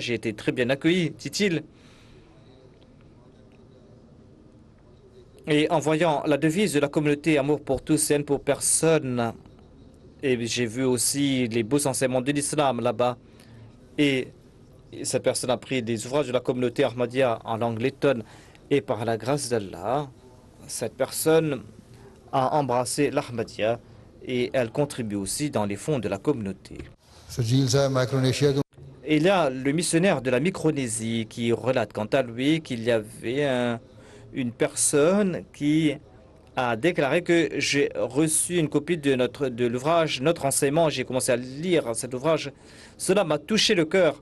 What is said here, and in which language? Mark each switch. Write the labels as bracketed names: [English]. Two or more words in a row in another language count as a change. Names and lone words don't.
[French] J'ai été très bien accueilli, dit-il. Et en voyant la devise de la communauté Amour pour tous et haine pour personne, et j'ai vu aussi les beaux enseignements de l'islam là-bas. Et cette personne a pris des ouvrages de la communauté Ahmadiyya en langue lettonne. Et par la grâce d'Allah, cette personne a embrassé l'Ahmadiyya et elle contribue aussi dans les fonds de la communauté. [Hindi] सजील साहब माइक्रोनेशिया के [French] Et il y a le missionnaire de la Micronésie qui relate quant à lui qu'il y avait une personne qui a déclaré que j'ai reçu une copie de l'ouvrage, notre enseignement. J'ai commencé à lire cet ouvrage. Cela m'a touché le cœur.